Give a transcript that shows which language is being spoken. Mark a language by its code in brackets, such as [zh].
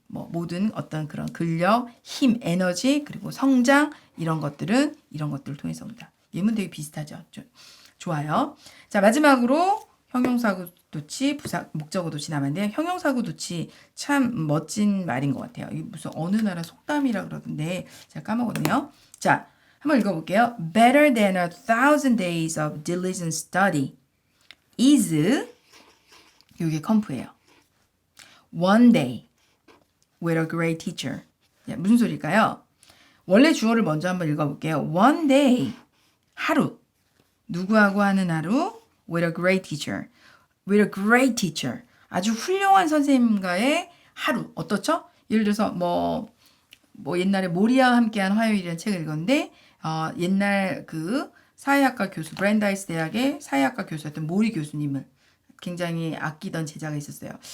[ko] 뭐 모든 어떤 그런 근력, 힘, 에너지, 그리고 성장 이런 것들을 통해서 온다. 예문 되게 비슷하죠. 좋아요. 자, 마지막으로 형용사구 도치, 목적어 도치 남았는데 형용사구 도치 참 멋진 말인 것 같아요. 이게 무슨 어느 나라 속담이라 그러던데 제가 까먹었네요. 자, 한번 읽어볼게요. [en] Better than 1,000 days of diligent study is [ko] 이게 컴프예요. [en] One day with a great teacher. [ko] 무슨 소리일까요? 원래 주어를 먼저 한번 읽어볼게요. [en] One day [ko] 하루. 누구하고 하는 하루? [en] With a great teacher. With a great teacher. [ko] 아주 훌륭한 선생님과의 하루. 어떻죠? 예를 들어서 뭐 옛날에 모리아와 함께한 화요일이라는 책을 읽었는데 옛날 그 사회학과 교수, 브랜다이스 대학의 사회학과 교수였던 모리 교수님을 굉장히 아끼던 제자가 있었어요.